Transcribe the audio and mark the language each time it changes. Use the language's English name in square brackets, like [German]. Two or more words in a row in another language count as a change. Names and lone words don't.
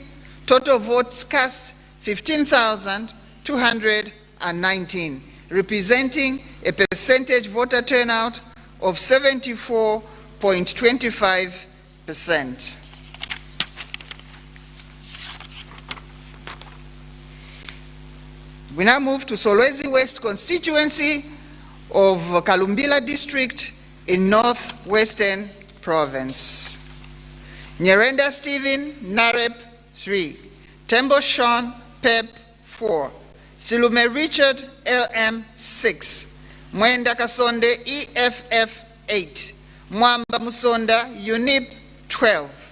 [English] Total votes cast 15,219, representing a percentage voter turnout of 74.25%. We now move to Solwezi West constituency of Kalumbila district in Northwestern Province. Nyerenda Stephen, Narep, 3. Tembo Sean, PEP, 4. Silume Richard, LM, 6. Mwenda Kasonde, EFF, 8. Mwamba Musonda, UNIP, 12.